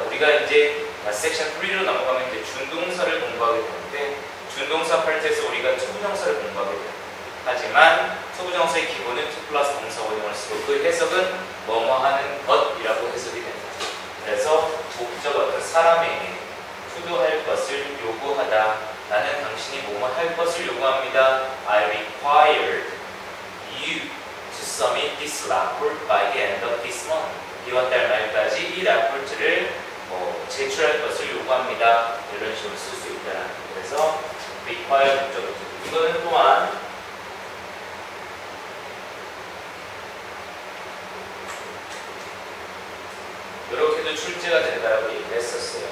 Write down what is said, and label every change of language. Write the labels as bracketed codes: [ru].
[ko] 우리가 이제 섹션 3로 넘어가면 이제 준동사를 공부하게 되는데, 준동사 파트에서 우리가 투부정사를 공부하게 됩니다. 하지만 투부정사의 기본은 to 플러스 동사 원형을 쓰고 그 해석은 뭐뭐 하는 것이라고 해석이 됩니다. 그래서 목적 어떤 사람에게 투도할 것을 요구하다. 나는 당신이 뭐뭐 할 것을 요구합니다. [en] I require you to submit this report by the end of this month. [ko] 이번 달 말까지 이 레포트를 제출할 것을 요구합니다. 이런 식으로 쓸 수 있다는 거예요. 그래서 require 목적어 이거는 또한 이렇게도 출제가 된다고 얘기를 했었어요.